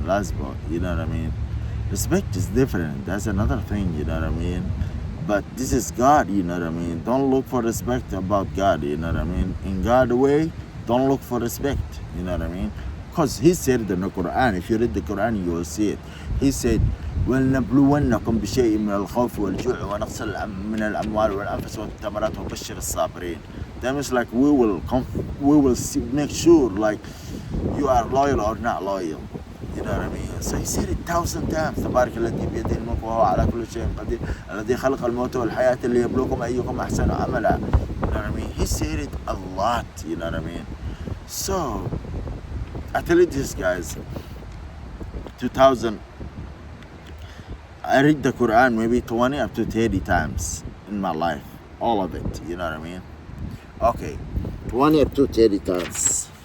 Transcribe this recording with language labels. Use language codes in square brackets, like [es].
[en] Lasbo, you know what I mean? Respect is different, that's another thing, you know what I mean? But this is God, you know what I mean? Don't look for respect about God, you know what I mean? In God's way, don't look for respect, you know what I mean? Because he said it in the Quran. If you read the Quran, you will see it. He said, [ar] ولنبلونكم بشيء من الخوف والجوع ونقص من الأموال والأنفس والثمرات وبشر الصابرين. [en] That means like we will make sure like you are loyal or not loyal. You know what I mean? So he said it 1,000 times. [ar] تبارك الذي بيده الملك وهو على كل شيء قدير الذي خلق الموت والحياة ليبلوكم أيكم أحسن عملا. [en] You know what I mean? He said it a lot. You know what I mean? So I tell you this, guys. 2000. I read the Quran maybe 20 up to 30 times in my life. All of it. You know what I mean? Okay. 20 up to 30 times.